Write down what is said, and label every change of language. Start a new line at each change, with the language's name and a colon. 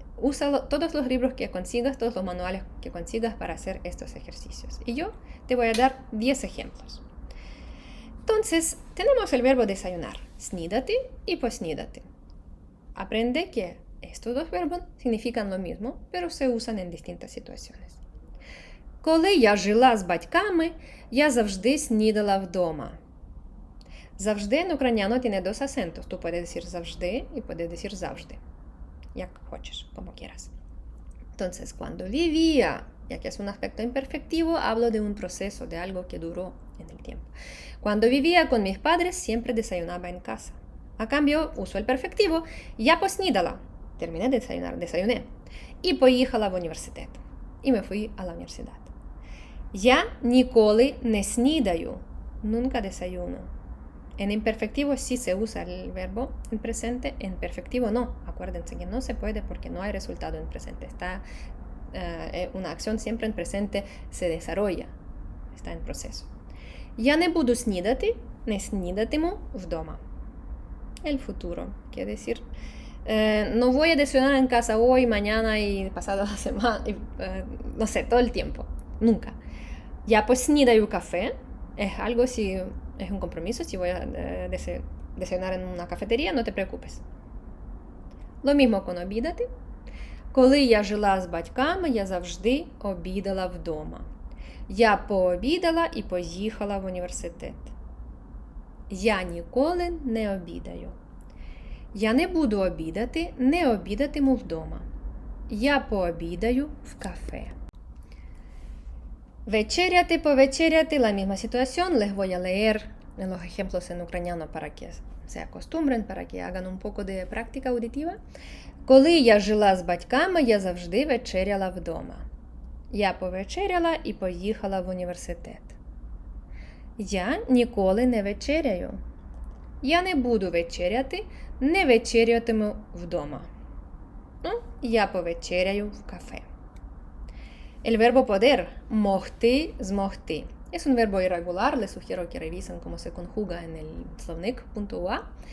Spanish: Usa todos los libros que consigas, todos los manuales que consigas para hacer estos ejercicios. Y yo te voy a dar 10 ejemplos. Entonces, tenemos el verbo desayunar, снідати y поснідати. Aprende que estos dos verbos significan lo mismo, pero se usan en distintas situaciones.
Ukrainian: Коли я жила з батьками, я завжди снідала вдома.
Spanish: Завжди en ucraniano tiene dos acentos. Tú puedes decir завжди y puedes decir завжди.
Ukrainian: Jak хочешь,
Spanish: como quieras. Entonces, cuando vivía, ya que es un aspecto imperfectivo, hablo de un proceso, de algo que duró en el tiempo. Cuando vivía con mis padres, siempre desayunaba en casa. A cambio, uso el perfectivo,
Ukrainian: я поснідала.
Spanish: Terminé de desayunar, desayuné.
Ukrainian: Y поїхала в університет.
Spanish: Y me fui a la universidad.
Ukrainian: Я ніколи не снідаю.
Spanish: Nunca desayuno. En imperfectivo sí se usa el verbo en presente, en perfectivo no. Acuérdense que no se puede porque no hay resultado en presente. Una acción siempre en presente se desarrolla, está en proceso.
Ukrainian: Я не буду снідати, не снідатиму вдома.
Spanish: El futuro, quiere decir, no voy a desayunar en casa hoy, mañana y pasado la semana, no sé, todo el tiempo, nunca.
Ukrainian: Я поснідаю кафе,
Spanish: es algo si es un compromiso, si voy a desayunar en una cafetería, no te preocupes. Lo mismo con обідати.
Ukrainian: Коли я жила з батьками, я завжди обідала вдома. Я пообідала і поїхала в університет. Я ніколи не обідаю. Я не буду обідати, не обідатиму вдома. Я пообідаю в кафе. Вечеряти, повечеряти,
Spanish: la misma situación. Les voy a leer los ejemplos en ucraniano para que se acostumbren, para que hagan un poco de práctica auditiva.
Ukrainian: Коли я жила з батьками, я завжди вечеряла вдома. Я повечеряла і поїхала в університет. Я ніколи не вечеряю. Я не буду вечеряти, не вечерятиму вдома. Я повечеряю в кафе.
Spanish: El verbo poder,
Ukrainian: могти, змогти.
Spanish: Es un verbo irregular, les sugiero que revisen cómo se conjuga en el slovnik.ua.